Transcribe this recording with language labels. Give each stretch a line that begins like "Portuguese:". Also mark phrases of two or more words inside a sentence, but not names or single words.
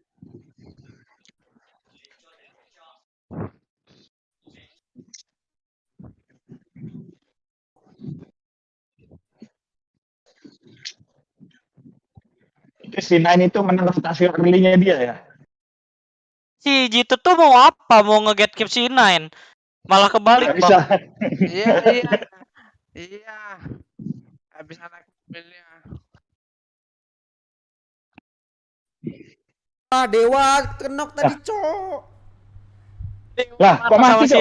Indonesian: Si Nine itu menang rotasi early-nya dia ya. Si Jitu tuh mau apa? Mau
English: nge-get keep
Indonesian: si Nine. Malah kebalik, Nggak bisa. Bang. Iya. Habis anak mobilnya. Dewa kenok tadi, Cok. Lah, kok mati, sama si